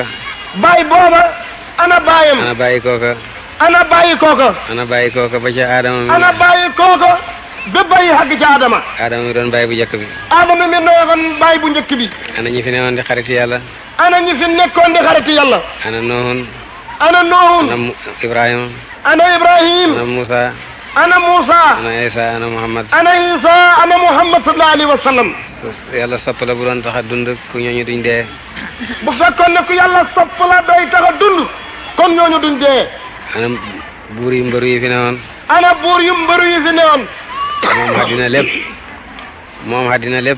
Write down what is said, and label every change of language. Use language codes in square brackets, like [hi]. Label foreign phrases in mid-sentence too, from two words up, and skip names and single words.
[wo] baay booba ana baayam. ana bàyyi kooka. ana bàyyi kooka. ana bàyyi kooka ba ca Adama mi. ana bàyyi kooka ba bàyyi xàgg ca Adama. Adama mi doon bàyyi bu njëkk bi. Adama mi doon bàyyi bu njëkk bi. ana ñi fi newoon di xariti yàlla. ana ñi fi nekkoon di xariti yàlla. ana Noohun. ana Noohun. ana Ibrahima. ana Ibrahim. ana Musa. ana Musa. ana Isa ana Muhammad. ana Isa ana Muhammad [ar] صلى الله عليه وسلم. [wo] yàlla sopp la bu doon tax a dund ku ñooñu duñ dee. bu fekkoon ne ku yàlla sopp la day tax a dund kon ñooñu duñ dee. ana buur yu mbëru yi fi newoon. ana buur yu mbëru yi fi newoon. moom àddina lépp. moom àddina lépp.